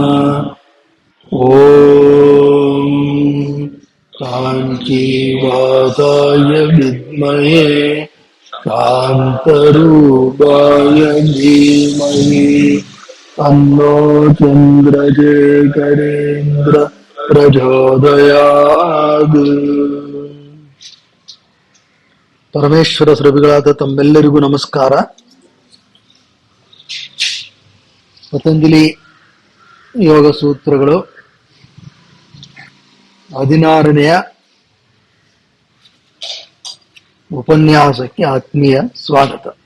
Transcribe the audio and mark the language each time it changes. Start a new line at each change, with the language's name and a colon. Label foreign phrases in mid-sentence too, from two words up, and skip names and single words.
Sanskrit: ಓಂ ಕಾಂಚೀವಾಸಾಯ ವಿದ್ಮಹೇ ಶಾಂತರೂಪಾಯ ಧೀಮಹಿ ತನ್ನೋ ಚಂದ್ರಶೇಖರೇಂದ್ರ ಪ್ರಚೋದಯಾತ್.
Kannada: ಪರಮೇಶ್ವರ ಸ್ವರೂಪಿಗಳಾದ ತಮ್ಮೆಲ್ಲರಿಗೂ ನಮಸ್ಕಾರ. ಪತಂಜಲಿ ಯೋಗ ಸೂತ್ರಗಳು 16ನೆಯ ಉಪನ್ಯಾಸಕ್ಕೆ ಆತ್ಮೀಯ ಸ್ವಾಗತ.